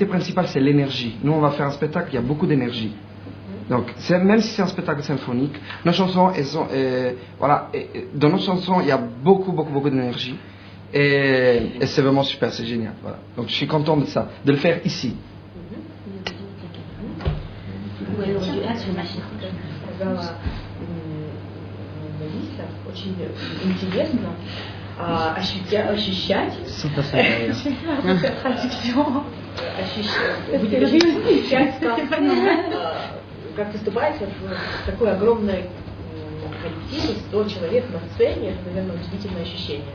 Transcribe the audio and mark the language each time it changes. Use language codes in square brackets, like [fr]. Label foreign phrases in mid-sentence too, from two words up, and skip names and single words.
[fr] Nous, on va faire un spectacle, il y a beaucoup d'énergie. Donc, même si c'est un spectacle symphonique, nos chansons, elles sont, voilà, dans nos chansons, il y a beaucoup d'énergie. Et c'est vraiment super, c'est génial. Voilà. Donc, je suis content de ça, de le faire ici. [ru] Очень интересно ощущать, как выступать в такой огромной коллективе, 100 человек на сцене, это, наверное, удивительное ощущение.